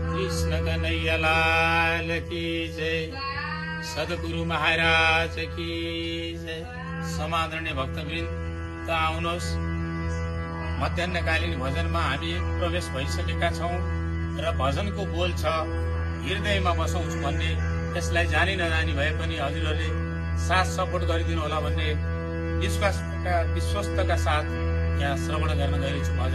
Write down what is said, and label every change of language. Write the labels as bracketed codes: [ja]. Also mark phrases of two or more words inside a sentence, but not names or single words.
[hi] कृष्ण कन्हैया लाल की जय। सद्गुरु महाराज की जय। [ne] समादरणीय भक्तवृन्द, त आउनुहोस्, मध्याह्नकालीन भजनमा हामी प्रवेश भइसकेका छौँ र भजनको बोल छ हृदयमा बसौँछु भन्ने। यसलाई जानी नजानी भए पनि हजुरहरूले साथ सपोर्ट गरिदिनु होला भन्ने विश्वस्तका साथ यहाँ श्रवण गर्न गएछु भजन।